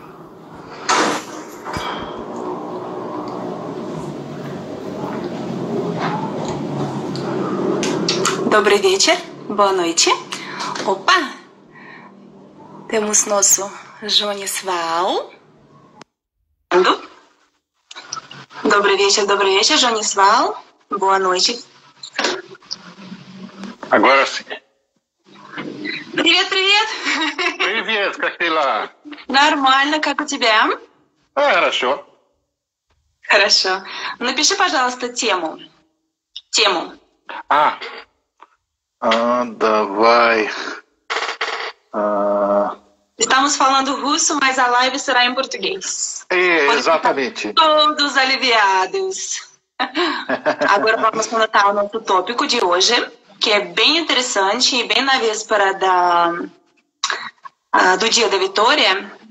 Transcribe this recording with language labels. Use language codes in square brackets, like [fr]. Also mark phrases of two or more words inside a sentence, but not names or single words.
[ru] Добрый вечер, [pt] boa noite. Opa! Temos nosso Jonisval. [ru] Добрый вечер, Jonisval. [pt] Boa noite. Agora sim. [ru] Привет. Привет, как дела? Нормально, как у тебя? Хорошо. Хорошо. Напиши, пожалуйста, тему. Давай. [pt] Estamos falando russo, mas a live será em português. Exatamente. Todos aliviados. Agora vamos anotar o nosso tópico de hoje, que é bem interessante e bem na véspera do Dia da Vitória.